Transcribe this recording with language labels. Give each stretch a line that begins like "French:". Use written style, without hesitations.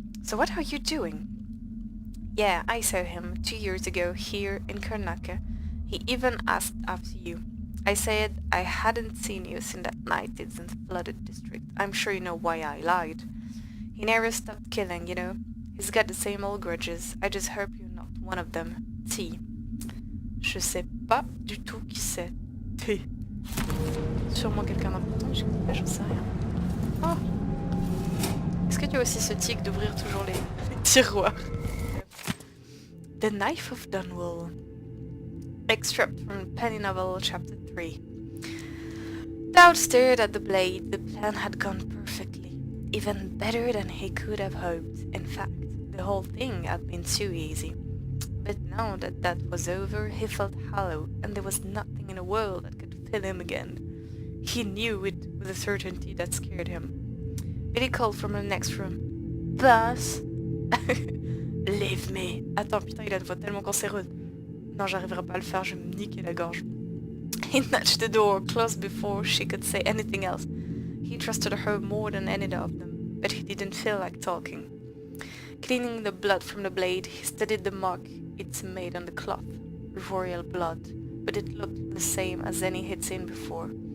English: So what are you doing? Yeah, I saw him 2 years ago here in Karnaca. He even asked after you. I said I hadn't seen you since that night in the flooded district. I'm sure you know why I lied. He never stopped killing, you know. He's got the same old grudges. I just hope you're not one of them. T.
French: Je sais pas du tout qui c'est. T. Sûrement quelqu'un d'important, j'en sais rien. Oh. Est-ce que tu as aussi ce tic d'ouvrir toujours les tiroirs?
English: The Knife of Dunwall. Extract from Penny Novel, Chapter 3. Dowd stared at the blade. The plan had gone perfectly. Even better than he could have hoped. In fact, the whole thing had been too easy. But now that that was over, he felt hollow, and there was nothing in the world that could fill him again. He knew it with a certainty that scared him. Billy called from the next room. Boss? Leave me.
French: Attends, putain, il a une voix tellement cancéreuse. Non, j'arriverai pas à le faire, je vais me niquer la gorge.
English: He nudged the door closed before she could say anything else. He trusted her more than any of them, but he didn't feel like talking. Cleaning the blood from the blade, he studied the mark it's made on the cloth. Royal blood, but it looked the same as any he'd seen before.